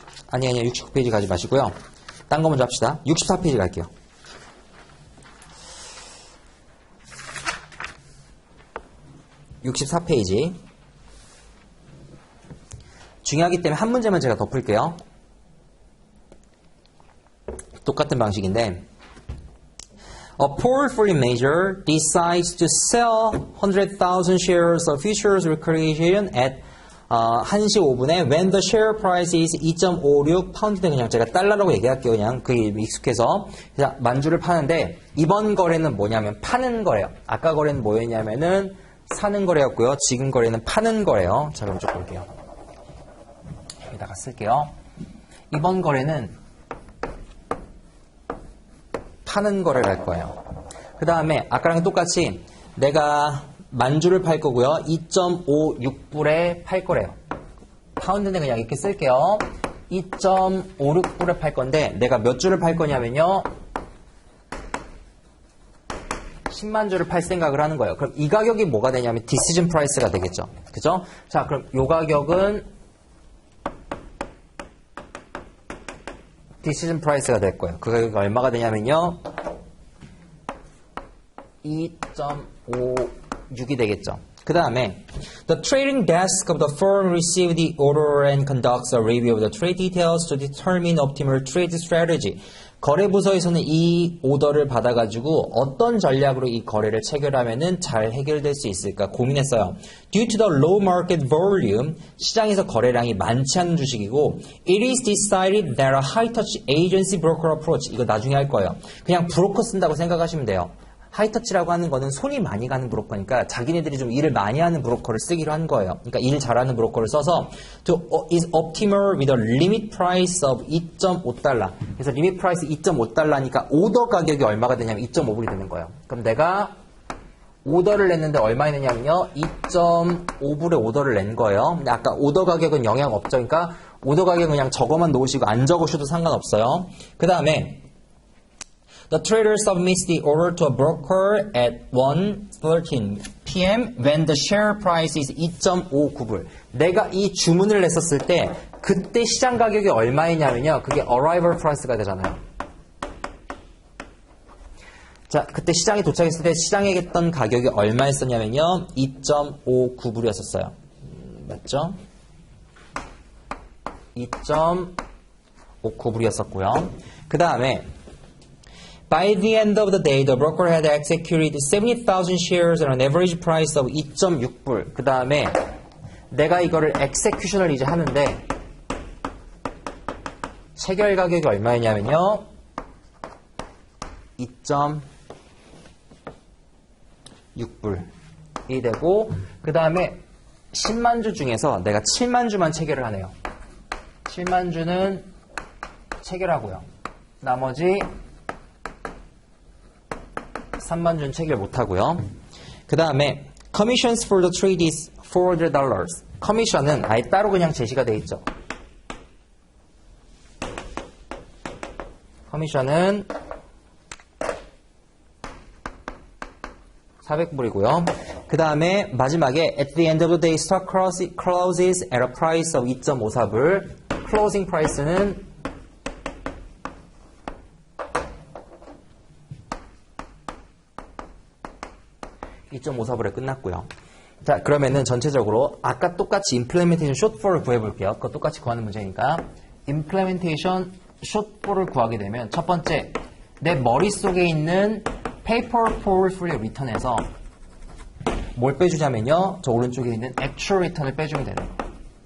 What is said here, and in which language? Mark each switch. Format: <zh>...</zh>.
<ko>아니요. 69페이지 가지 마시고요. 딴 거 먼저 합시다. 64페이지 갈게요. (64페이지) 중요하기 때문에 한 문제만 제가 더 풀게요. 똑같은 방식인데</ko> <en>A portfolio manager decides to sell 100,000 shares of futures recreation at</en> <ko>1시 5분에</ko> <en>when the share price is 2.56</en> <ko>파운드는 그냥 제가 달러라고 얘기할게요. 그냥 그게 익숙해서. 자, 만주를 파는데 이번 거래는 뭐냐면 파는 거래요. 아까 거래는 뭐였냐면은 사는 거래였고요. 지금 거래는 파는 거래요. 자, 그럼 쭉 볼게요. 여기다가 쓸게요. 이번 거래는 파는 거래를 할 거예요. 그 다음에 아까랑 똑같이 내가 만주를 팔 거고요. 2.56불에 팔 거래요. 파운드는 그냥 이렇게 쓸게요. 2.56불에 팔 건데 내가 몇 주를 팔 거냐면요. 10만 주를 팔 생각을 하는 거예요. 그럼 이 가격이 뭐가 되냐면 디시전 프라이스가 되겠죠. 그죠? 자, 그럼 이 가격은 디시전 프라이스가 될 거예요. 그 가격이 얼마가 되냐면요. 2.56이 되겠죠. 그 다음에</ko> <en>The trading desk of the firm received the order and conducts a review of the trade details to determine optimal trade strategy.</en> <ko>거래부서에서는 이 오더를 받아가지고 어떤 전략으로 이 거래를 체결하면은 잘 해결될 수 있을까 고민했어요.</ko> <en>Due to the low market volume,</en> <ko>시장에서 거래량이 많지 않은 주식이고</ko> <en>It is decided that a high-touch agency broker approach,</en> <ko>이거 나중에 할 거예요. 그냥 브로커 쓴다고 생각하시면 돼요. 하이터치라고 하는 거는 손이 많이 가는 브로커니까 자기네들이 좀 일을 많이 하는 브로커를 쓰기로 한 거예요. 그러니까 일 잘하는 브로커를 써서</ko> <en>is optimal with a limit price of 2.5달러.</en> <ko>그래서 limit price 2.5달러니까 오더 가격이 얼마가 되냐면 2.5불이 되는 거예요. 그럼 내가 오더를 냈는데 얼마에 냈냐면요. 2.5불에 오더를 낸 거예요. 근데 아까 오더 가격은 영향 없죠. 그러니까 오더 가격은 그냥 저거만 놓으시고 안 적으셔도 상관없어요. 그 다음에</ko> <en>The trader submits the order to a broker at 1:13 p.m. when the share price is 2.59불.</en> <ko>내가 이 주문을 냈었을 때 그때 시장 가격이 얼마이냐면요. 그게 arrival price가 되잖아요. 자, 그때 시장에 도착했을 때 시장에 했던 가격이 얼마였었냐면요. 2.59불이었어요. 맞죠? 2.59불이었었고요. 그 다음에</ko> <en>By the end of the day, the broker had executed 70,000 shares at an average price of 2.6불.</en> <ko>그 다음에 내가 이거를 execution을 이제 하는데 체결 가격이 얼마였냐면요. 2.6불이 되고, 그 다음에 10만 주 중에서 내가 7만 주만 체결을 하네요. 7만 주는 체결하고요. 나머지 3만 주는 체결 못하고요. 그 다음에</ko> <en>Commissions for the trade is $400.</en> <ko>커미션은 아예 따로 그냥 제시가 돼 있죠. 커미션은 400불이고요. 그 다음에 마지막에</ko> <en>at the end of the day stock closes at a price of 2.54불.</en> <ko>closing price는 $2.54불에 끝났고요. 자, 그러면은 전체적으로 아까 똑같이 implementation shortfall을 구해볼게요. 그거 똑같이 구하는 문제니까 implementation shortfall을 구하게 되면 첫 번째, 내 머릿속에 있는 paper portfolio return에서 뭘 빼주냐면요, 저 오른쪽에 있는 actual return을 빼주면 되는 거예요.</ko>